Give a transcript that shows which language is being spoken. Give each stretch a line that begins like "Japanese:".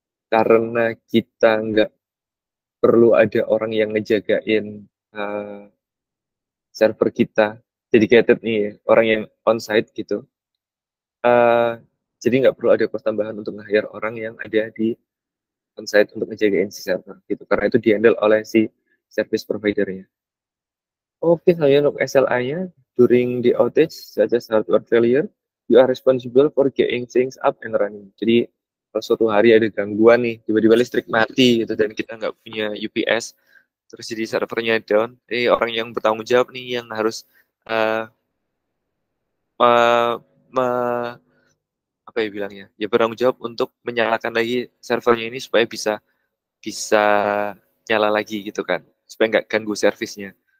Indonesian: Karena kita nggak perlu ada orang yang ngejagain server kita dedicated nih, orang yang on-site gitu. Jadi nggak perlu ada cost tambahan untuk nge-hire orang yang ada di on-site untuk ngejagain si server gitu. Karena itu di-handle oleh si service provider-nya. Oke, saya untuk SLA-nya,
English: during the outage, such as hardware failure, you are responsible for getting things up and running.
Indonesian: Jadi, kalau suatu hari ada gangguan nih, tiba-tiba listrik mati gitu, dan kita nggak punya UPS, terus jadi servernya down, orang yang bertanggung jawab nih yang harus uh, uh, apa ya bilangnya, ya bertanggung jawab untuk menyalakan lagi servernya ini supaya bisa bisa nyala lagi gitu kan, supaya nggak ganggu servisnya.